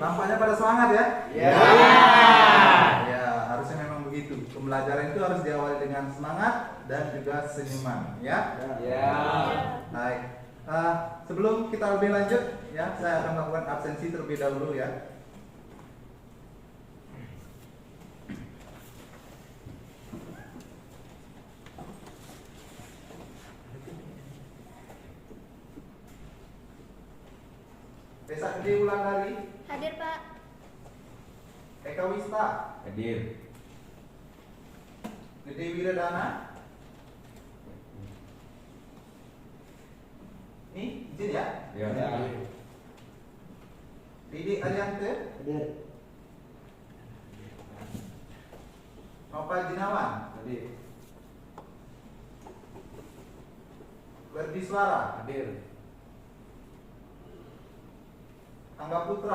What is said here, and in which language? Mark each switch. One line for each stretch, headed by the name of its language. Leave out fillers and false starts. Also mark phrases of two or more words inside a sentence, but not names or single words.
Indonesian: Nampaknya pada semangat ya? Ya. Ya, harusnya memang begitu. Pembelajaran itu harus diawali dengan semangat dan juga senyuman, ya? Ya. Baik. Sebelum kita lebih lanjut, ya, saya akan melakukan absensi terlebih dahulu ya. Desa Gede Wulandari. Hadir Pak. Eka Wista. Hadir. Gede Wiradana. Ini izin ya. Ya. Didi Ariante. Hadir. Nopal Jinawan. Hadir. Berdi Suara. Hadir. Angga Putra.